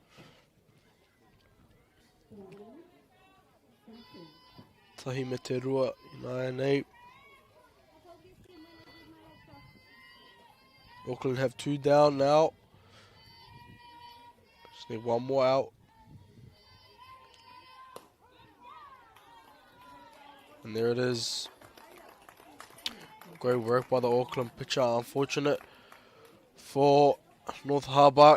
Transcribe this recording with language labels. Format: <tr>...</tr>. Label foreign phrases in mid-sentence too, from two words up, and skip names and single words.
<mi>Tahi me te rua I nāia nei.</mi> <en>Auckland have 2 down now. Just need 1 more out. And there it is. Great work by the Auckland pitcher. Unfortunate for North Harbour.</en>